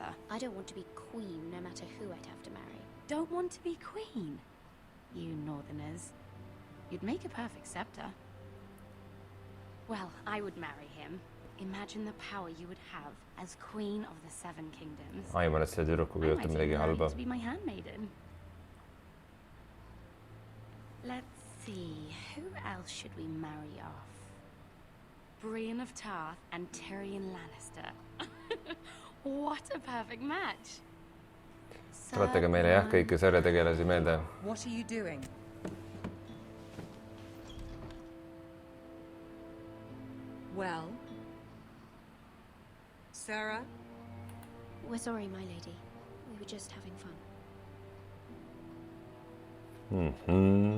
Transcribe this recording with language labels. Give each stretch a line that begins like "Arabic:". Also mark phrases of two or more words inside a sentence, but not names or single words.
English: I don't want to be queen, no matter who I'd have to marry. Don't want to be queen? You Northerners. You'd make a perfect scepter. Well, I would marry him. Imagine the power you would have as queen of the 7 kingdoms.
Estonian: Aiman, et selle tüdrukuga juhtub midagi halba.
English: To be my handmaiden. Let's see, who else should we marry off? Brienne of Tarth and Tyrion Lannister. What a perfect match.
Estonian: Tuletage meile jah kõiki sarjategelasi meelde.
English: What are you doing? Well, Sarah? We're sorry, my lady. We were just having fun. Mm-hmm.